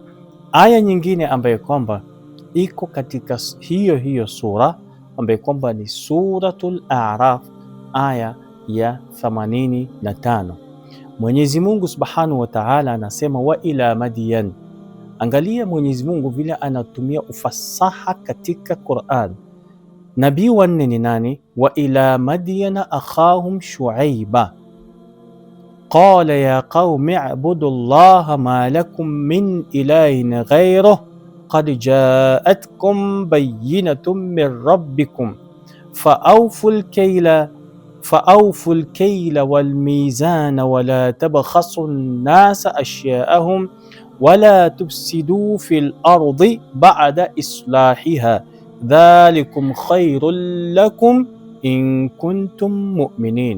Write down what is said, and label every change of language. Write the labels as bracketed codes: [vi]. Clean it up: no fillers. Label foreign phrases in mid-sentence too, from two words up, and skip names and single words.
[sw] Aya nyingine ambayo kwamba iko katika hiyo sura ambayo kwamba ni Suratul A'raf aya ya 85. Mwenyezi Mungu [ar] سبحانه وتعالى [sw] anasema, [ar] وإلى مدين. [sw] Angalia Mwenyezi Mungu vile anatumia ufasaha katika Qur'an. Nabii wanne ni nani? [ar] وإلى مدين أخاهم شعيبا قال يا قوم اعبدوا الله ما لكم من إله غيره قد جاءتكم بينة من ربكم فأوفوا الكيل والميزان ولا تبخسوا الناس أشياءهم ولا تفسدوا في الأرض بعد إصلاحها ذلكم خير لكم إن كنتم مؤمنين.